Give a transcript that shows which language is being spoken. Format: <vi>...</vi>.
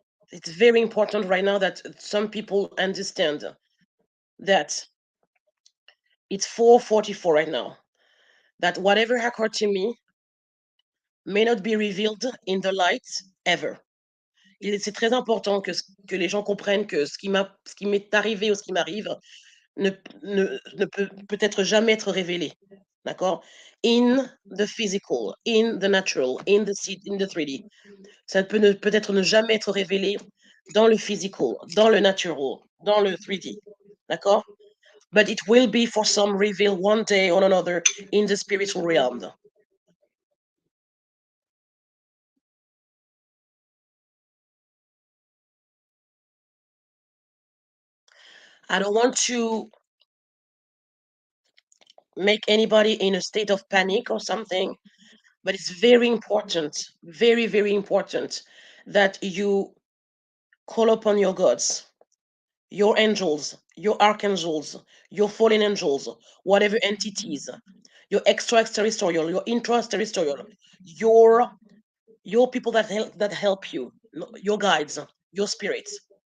<en>It's very important right now that some people understand that it's 4:44 right now. That whatever occurred to me may not be revealed in the light ever.</en> <fr>C'est très important que les gens comprennent que ce qui m'est arrivé ou ce qui m'arrive ne peut peut-être jamais être révélé. D'accord?</fr> <en>In the physical, in the natural, in the 3D.</en> <fr>Ça peut-être ne jamais être révélé dans le physical, dans le natural, dans le 3D. D'accord?</fr> <en>But it will be for some revealed one day or another in the spiritual realm. I don't want to make anybody in a state of panic or something, but it's very important, very, very important that you call upon your gods, your angels, your archangels, your fallen angels, whatever entities, your extraterrestrial, your intraterrestrial, your your people that help you, your guides, your spirits.</en>